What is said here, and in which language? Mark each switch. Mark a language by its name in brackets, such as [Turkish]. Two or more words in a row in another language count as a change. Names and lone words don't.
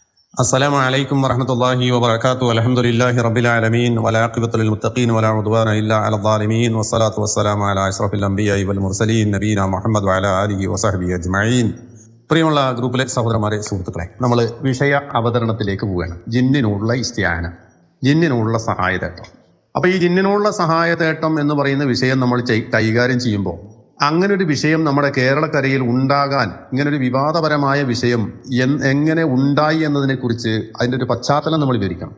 [Arabic] السلام عليكم ورحمة الله وبركاته. الحمد لله رب العالمين والعاقبة للمتقين ولا عدوان إلا على الظالمين والصلاة والسلام على أشرف الأنبياء والمرسلين نبينا മുഹമ്മദ് وعلى آله وصحبه أجمعين. [Malayalam] പ്രിയമുള്ള ഗ്രൂപ്പിലെ സഹോദരന്മാരെ, സുഹൃത്തുക്കളെ, നമ്മൾ വിഷയ അവതരണത്തിലേക്ക് പോവുകയാണ്. ജിന്നിനുള്ള ഇസ്തിആന, ജിന്നിനുള്ള സഹായതേട്ടം. അപ്പോൾ ഈ ജിന്നിനുള്ള സഹായതേട്ടം എന്ന് പറയുന്ന വിഷയം നമ്മൾ കൈകാര്യം ചെയ്യുമ്പോൾ അങ്ങനെ ഒരു വിഷയം നമ്മുടെ കേരളക്കരയിൽ ഉണ്ടാകാൻ, ഇങ്ങനൊരു വിവാദപരമായ വിഷയം എങ്ങനെ ഉണ്ടായി എന്നതിനെക്കുറിച്ച് അതിൻ്റെ ഒരു പശ്ചാത്തലം നമ്മൾ വിവരിക്കണം.